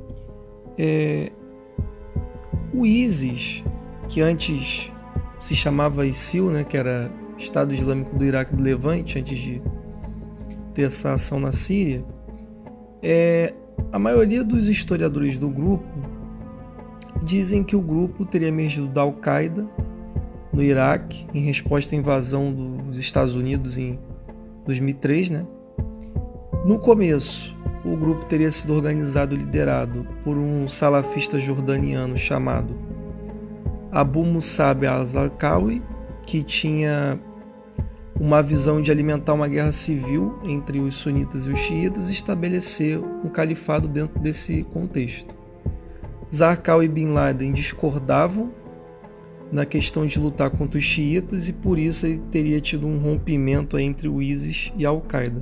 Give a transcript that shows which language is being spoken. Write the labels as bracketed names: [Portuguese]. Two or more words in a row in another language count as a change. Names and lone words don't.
[Portuguese] O ISIS, que antes se chamava ISIL, né, que era Estado Islâmico do Iraque e do Levante, antes de ter essa ação na Síria, a maioria dos historiadores do grupo dizem que o grupo teria emergido da Al-Qaeda no Iraque, em resposta à invasão dos Estados Unidos em 2003, né? No começo, o grupo teria sido organizado e liderado por um salafista jordaniano chamado Abu Musab al-Zarqawi, que tinha uma visão de alimentar uma guerra civil entre os sunitas e os xiitas e estabelecer um califado dentro desse contexto. Zarqawi e Bin Laden discordavam na questão de lutar contra os xiitas e por isso ele teria tido um rompimento entre o ISIS e a Al-Qaeda.